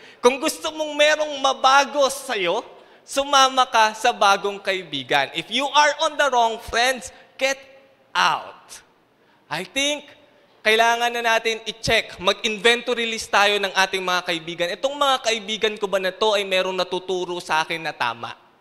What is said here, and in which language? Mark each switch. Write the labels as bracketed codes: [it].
[tl] Kung gusto mong merong mabago sa'yo, sumama ka sa bagong kaibigan. [en] If you are on the wrong friends, get out. I think, [tl] kailangan na natin i-check, mag-inventory list tayo ng ating mga kaibigan. Itong mga kaibigan ko ba na to ay merong natuturo sa akin na tama?